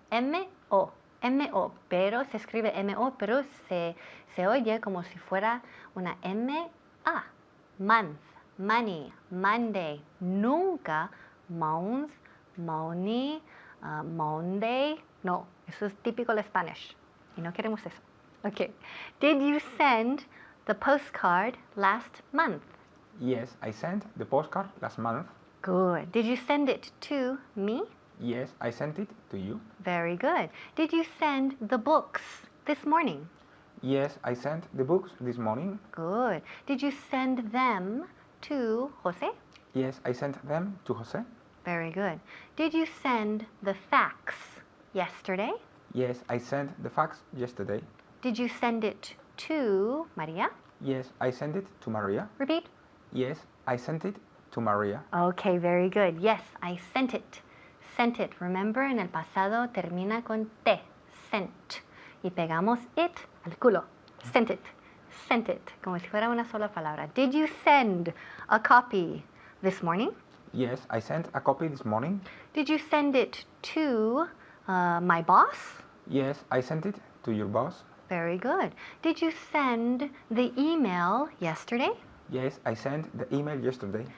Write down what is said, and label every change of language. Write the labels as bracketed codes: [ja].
[es] M-O, pero se escribe M-O, pero se oye como si fuera una M-A. [en] Month, money, Monday. Nunca month, money, Monday. [es] No, eso es típico de Spanish. Y no queremos eso. Ok. [en] Did you send the postcard last month? Yes, I sent the postcard last month. Good. Did you send it to me? Yes, I sent it to you. Very good. Did you send the books this morning? Yes, I sent the books this morning. Good. Did you send them to Jose? Yes, I sent them to Jose. Very good. Did you send the fax yesterday? Yes, I sent the fax yesterday. Did you send it to Maria? Yes, I sent it to Maria. Repeat. Yes, I sent it to Maria. Okay, very good. Yes, I sent it. Sent it. [es] Remember, en el pasado termina con te. [en] Sent. Y pegamos it al culo. Sent it. Sent it. [es] Como si fuera una sola palabra. [en] Did you send a copy this morning? Yes, I sent a copy this morning. Did you send it to my boss? Yes, I sent it to your boss. Very good. Did you send the email yesterday? Yes, I sent the email yesterday.